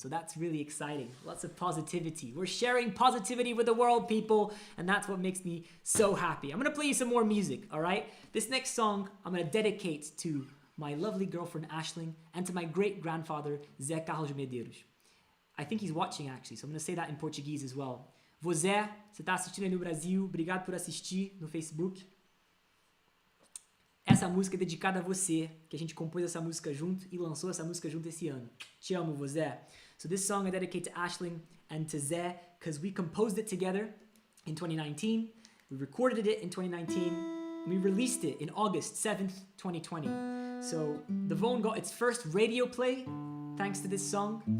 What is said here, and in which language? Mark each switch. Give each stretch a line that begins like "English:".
English: So that's really exciting. Lots of positivity. We're sharing positivity with the world, people. And that's what makes me so happy. I'm going to play you some more music, all right? This next song I'm going to dedicate to my lovely girlfriend, Aisling, and to my great-grandfather, Zé Carlos Medeiros. I think he's watching, actually. So I'm going to say that in Portuguese as well.
Portuguese: Vô Zé, você está assistindo aí no Brasil. Obrigado por assistir no Facebook. Essa música é dedicada a você, que a gente compôs essa música junto e lançou essa música junto esse ano. Te amo, Zé.
English: So this song I dedicate to Aisling and to Zé because we composed it together in 2019. We recorded it in 2019. And we released it in August 7th, 2020. So The Vone got its first radio play thanks to this song.